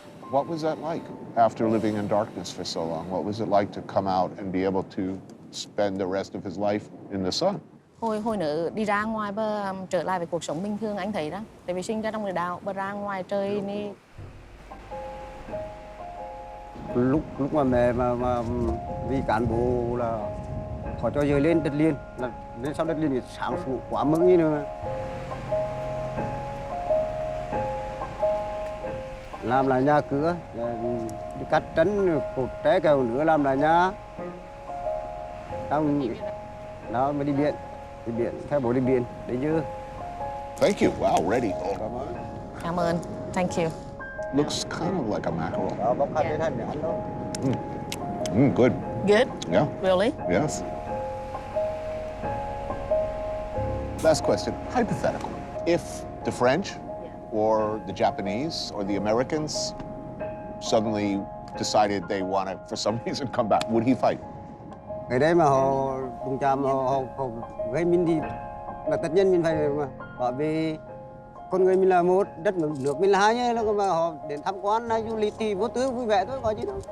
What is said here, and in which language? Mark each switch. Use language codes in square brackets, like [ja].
[en] What was that like after living in darkness for so long? What was it like to come out and be able to spend the rest of his life in the sun? [vi] Hồi nữa đi ra ngoài và trở lại với cuộc sống bình thường, anh thấy đó. Tại vì sinh ra trong địa đạo và ra ngoài trời đi. Lúc mà mẹ mà vì cán bộ là họ cho giờ lên đất liền, là lên sau đất liền thì sáng sủa quá mừng như nữa. Làm lại nhà cửa, đi cắt trấn cột trái kèo nữa làm lại nhà. Đó mới đi biển, theo bộ đi biển, đấy chứ. [en] Thank you. Wow, ready. [vi] Cảm ơn. Thank you. [en] Looks kind of like a mackerel. [vi] Đó, bóc khăn đến hành ăn thôi. [en] Good. Good? Yeah. Really? Yes. Last question, hypothetical. If the French or the Japanese or the Americans suddenly decided they want to, for some reason, come back, would he fight? [vi] Cái đấy mà họ đụng chạm, họ gây mình thì là tất nhiên mình phải bảo vì con người mình là một, đất nước mình là hai nhé, mà họ đến tham quan hay du lịch thì vô tư vui vẻ thôi, có gì đâu.